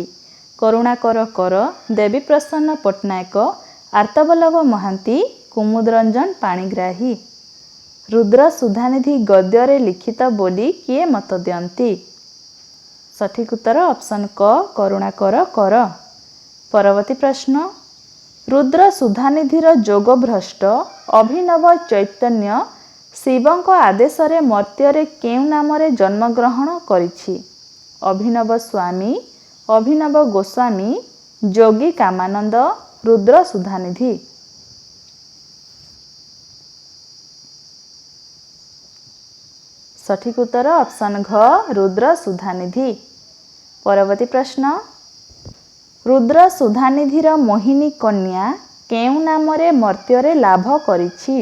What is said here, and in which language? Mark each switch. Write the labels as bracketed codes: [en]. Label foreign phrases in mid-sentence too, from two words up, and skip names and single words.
[or] କରୁଣାକର କର, ଦେବୀ ପ୍ରସନ୍ନ ପଟ୍ଟନାୟକ, ଆର୍ତ୍ତବଲ୍ଲଭ ମହାନ୍ତି, କୁମୁଦ ରଞ୍ଜନ ପାଣିଗ୍ରାହୀ। ରୁଦ୍ର ସୁଧାନିଧି ଗଦ୍ୟରେ ଲିଖିତ ବୋଲି କିଏ ମତ ଦିଅନ୍ତି? ସଠିକ ଉତ୍ତର ଅପସନ୍ କ କରୁଣାକର କର। ପରବର୍ତ୍ତୀ ପ୍ରଶ୍ନ, ରୁଦ୍ର ସୁଧାନିଧିର ଯୋଗଭ୍ରଷ୍ଟ ଅଭିନବ ଚୈତନ୍ୟ ଶିବଙ୍କ ଆଦେଶରେ ମର୍ତ୍ତ୍ୟରେ କେଉଁ ନାମରେ ଜନ୍ମଗ୍ରହଣ କରିଛି? ଅଭିନବ ସ୍ୱାମୀ, ଅଭିନବ ଗୋସ୍ୱାମୀ, ଯୋଗୀ କାମାନନ୍ଦ, ରୁଦ୍ର ସୁଧାନିଧି। ସଠିକ ଉତ୍ତର ଅପସନ୍ ଘ ରୁଦ୍ର ସୁଧାନିଧି। ପରବର୍ତ୍ତୀ ପ୍ରଶ୍ନ, ରୁଦ୍ର ସୁଧାନିଧିର ମୋହିନୀ କନ୍ୟା କେଉଁ ନାମରେ ମର୍ତ୍ତ୍ୟରେ ଲାଭ କରିଛି?